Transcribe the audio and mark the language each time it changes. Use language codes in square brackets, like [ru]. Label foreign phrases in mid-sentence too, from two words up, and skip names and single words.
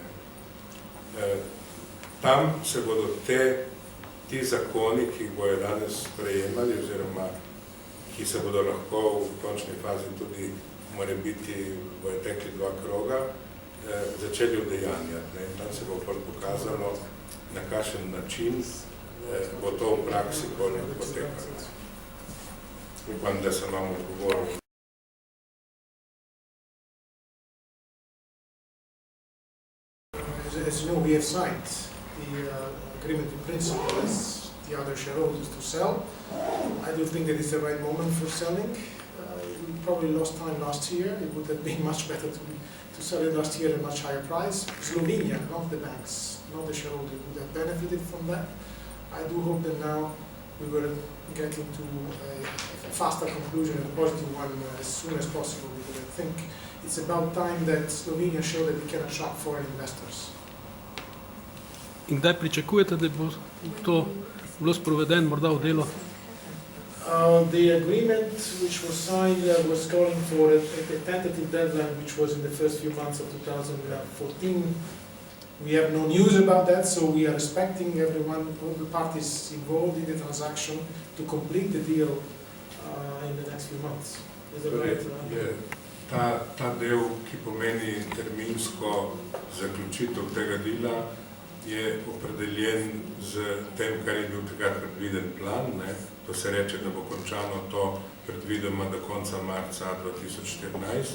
[sl] Tam se bodo ti zakoni, ki jih bojo danes sprejemali, oziroma ki se bodo lahko v končni fazi tudi, morebiti, bojo tekli 2 kroga, začeli udejanjati. Tam se bo pokazalo, na kakšen način bo to v praksi potekalo. Upam, da sem vam odgovoril. [en] As you know, we have signed the agreement in principle as the other shareholders to sell. I do think that it's the right moment for selling. We probably lost time last year. It would have been much better to sell it last year at a much higher price. Slovenia, not the banks, not the shareholders, would have benefited from that. I do hope that now we will get into a faster conclusion and a positive one as soon as possible, because I think it's about time that Slovenia showed that it can attract foreign investors. [sl] In kdaj pričakujete, da bo to bilo sprovedeno morda v delo? [en] The agreement which was signed was calling for a tentative deadline, which was in the first few months of 2014. We have no news about that, so we are expecting everyone, all the parties involved in the transaction, to complete the deal in the next few months. Is that right? [sl] Ta del, ki pomeni terminsko zaključitev tega dela, je opredeljen z tem, kar je bil takrat predviden plan. To se reče, da bo končano to predvidoma do konca marca 2014.